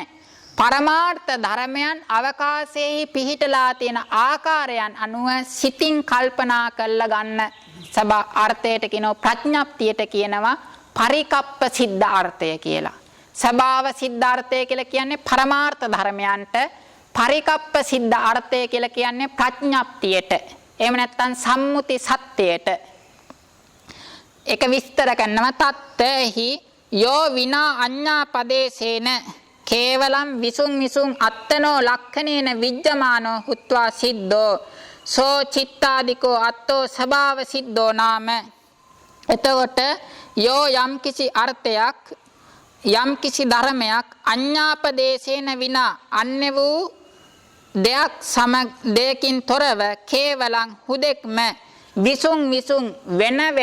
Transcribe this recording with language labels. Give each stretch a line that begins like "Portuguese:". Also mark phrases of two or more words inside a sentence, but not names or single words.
Sinhala: පරමාර්ථ ධර්මයන් අවකාශයේ පිහිටලා තියෙන ආකාරයන් අනුව සිතින් කල්පනා කරලා ගන්න අර්ථයට කියනවා ප්‍රඥප්තියට කියනවා පරිකප්ප සිද්ධාර්ථය කියලා. ස්වභාව සිද්ධාර්ථය කියලා කියන්නේ පරමාර්ථ ධර්මයන්ට, පරිකප්ප සිද්ධාර්ථය කියලා කියන්නේ ප්‍රඥප්තියට. එහෙම නැත්නම් සම්මුති සත්‍යයට. ඒක විස්තර කරනවා
Pali: තත්තේහි යෝ විනා අඤ්ඤා පදේසේන කේවලම් විසුං විසුං අත්තනෝ ලක්ඛනේන විජ්ජමානෝ හුත්වා සිද්ධෝ සෝ චිත්තාදිකෝ අත්තෝ ස්වභාව සිද්ධෝ නාම.
Sinhala: එතකොට යෝ යම් කිසි අර්ථයක් යම් කිසි ධර්මයක්
Pali: අඤ්ඤාපදේශේන විනා
Sinhala: අන්‍ය වූ දෙයකින් තොරව කේවලං හුදෙක්ම
Pali: විසුං විසුං
Sinhala: වෙන